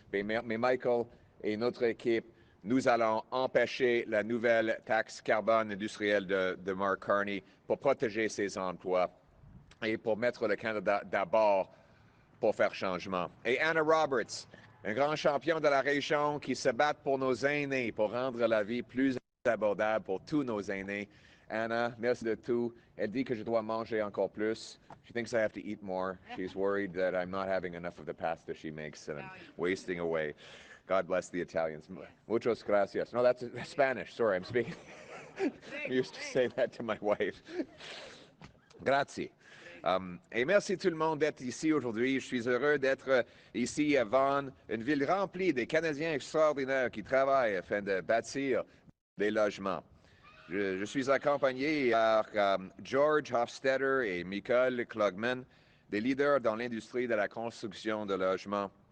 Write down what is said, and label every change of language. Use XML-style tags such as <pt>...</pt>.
<fr>Mais Michael et notre équipe, nous allons empêcher la nouvelle taxe carbone industrielle de Mark Carney pour protéger ces emplois et pour mettre le Canada d'abord pour faire changement. Et Anna Roberts, un grand champion de la région qui se bat pour nos aînés, pour rendre la vie plus abordable pour tous nos aînés. Anna, merci de tout. Elle dit que je dois manger encore plus.</fr> <en>She thinks I have to eat more. She's worried that I'm not having enough of the pasta she makes and I'm wasting away. God bless the Italians.</en> <es>Muchas gracias.</es> <en>No, that's Spanish. Sorry, I'm speaking. I used to say that to my wife.</en> <it>Grazie.</it> <fr>Et merci tout le monde d'être ici aujourd'hui. Je suis heureux d'être ici à Vaughan, une ville remplie de Canadiens extraordinaires qui travaillent afin de bâtir des logements. Je suis accompagné par George Hofstetter et Michael Klugman, des leaders dans l'industrie de la construction de logements.</fr>